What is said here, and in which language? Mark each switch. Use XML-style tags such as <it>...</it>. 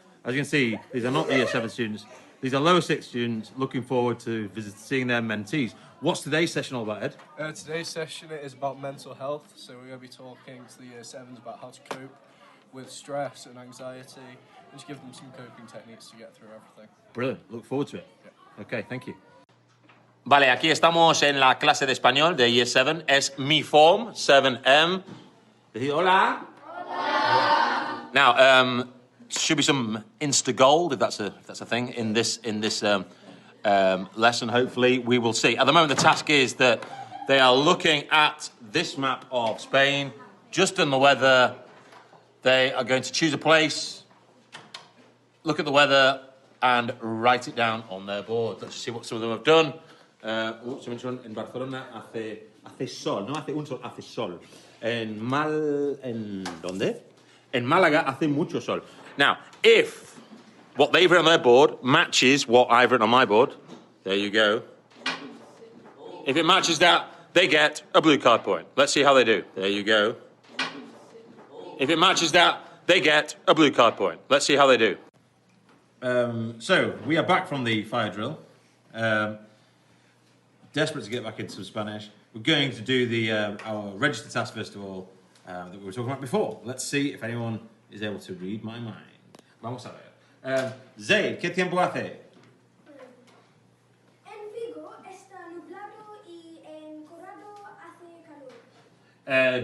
<en>As you can see, these are not the Year 7 students, these are lower 6 students looking forward to seeing their mentees. What's today's session all about, Ed? Today's session is about mental health, so we're going to be talking to the Year 7s about how to cope with stress and anxiety and to give them some coping techniques to get through everything. Brilliant, look forward to it. Yeah. Okay, thank you.</en> <es>Vale, aquí estamos en la clase de español de Year 7, es mi form, 7M. Hola. Hola.</es> <en>Now, should be some Insta gold if that's a thing in this lesson. Hopefully, we will see. At the moment, the task is that they are looking at this map of Spain, just in the weather. They are going to choose a place, look at the weather, and write it down on their board. Let's see what some of them have done.</en> <es>En Barcelona hace sol, no hace un sol, hace sol. ¿En dónde? En Málaga hace mucho sol.</es> <en>Now, if what they've written on their board matches what I've written on my board, there you go. If it matches that, they get a blue card point. Let's see how they do. There you go. If it matches that, they get a blue card point. Let's see how they do. So, we are back from the fire drill. Desperate to get back into some Spanish. We're going to do our register task first of all that we were talking about before. Let's see if anyone is able to read my mind.</en> <es>Vamos a ver. Zaid, ¿qué tiempo hace? En Vigo está nublado y en Corrado hace calor.</es>